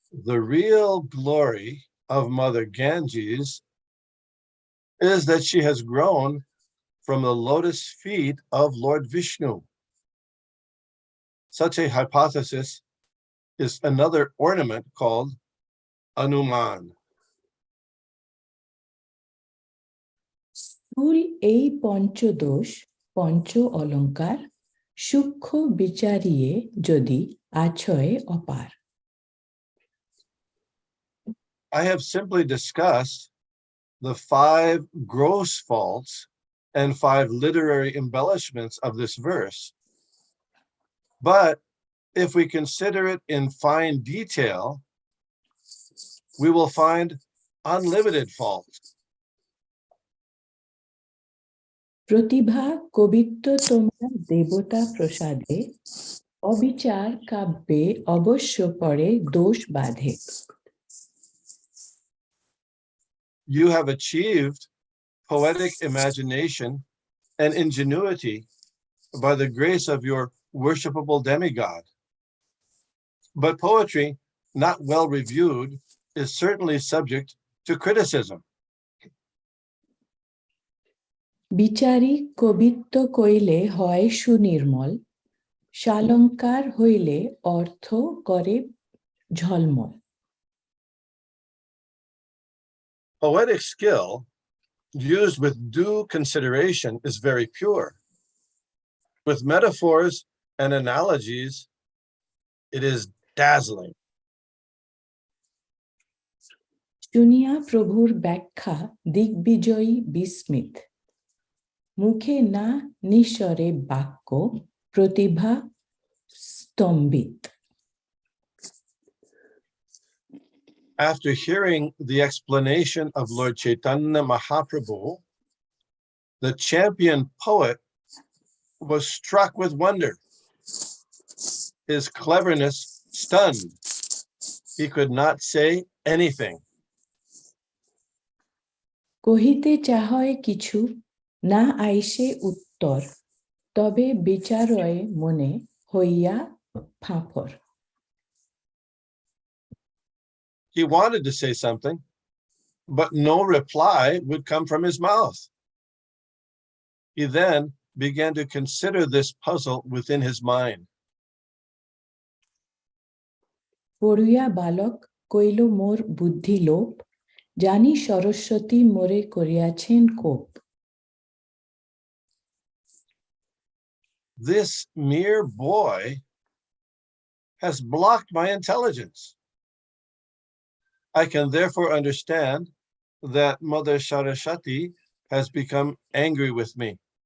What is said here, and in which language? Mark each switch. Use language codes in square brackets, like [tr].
[en] The real glory of Mother Ganges is that she has grown from the lotus feet of Lord Vishnu. Such a hypothesis is another ornament called Anuman. [bn] স্থূল এই পঞ্চদোষ পঞ্চ অলঙ্কার সূক্ষ্ম বিচারিয়ে যদি আছয় অপার। [en] I have simply discussed the 5 gross faults and 5 literary embellishments of this verse. But if we consider it in fine detail, we will find unlimited faults. [bn] প্রতিভা কবিত্ব তোমার দেবতা প্রসাদে অবিচার কাব্যে অবশ্য পরে দোষ বাধে। [en] You have achieved poetic imagination and ingenuity by the grace of your worshipable demigod. But poetry, not well reviewed, is certainly subject to criticism. [bn] বিচারী কবিত্ব কইলে হয় সুনির্মল, শালঙ্কার হইলে অর্থ করে ঝলমল। [en] Poetic skill, used with due consideration, is very pure. With metaphors and analogies, it is dazzling. [bn] শুনিয়া প্রভুর ব্যাখ্যা দিগ্বিজয়ী বিস্মিত, মুখে না নিঃস্বরে বাক্য প্রতিভা স্তম্ভিত। [en] After hearing the explanation of Lord Chaitanya Mahaprabhu, the champion poet was struck with wonder. His cleverness stunned. He could not say anything. [bn] কহিতে চাহয় কিছু না আইসে উত্তর, তবে বিচারয় মনে হইয়া ফাঁফর। [en] He wanted to say something, but no reply would come from his mouth. He then began to consider this puzzle within his mind. [bn] পড়ুয়া বালক কইল মোর বুদ্ধি লোপ, জানি সরস্বতী মোরে করিয়াছেন কোপ। [en] This mere boy has blocked my intelligence. I can therefore understand that Mother Saraswati has become angry with me.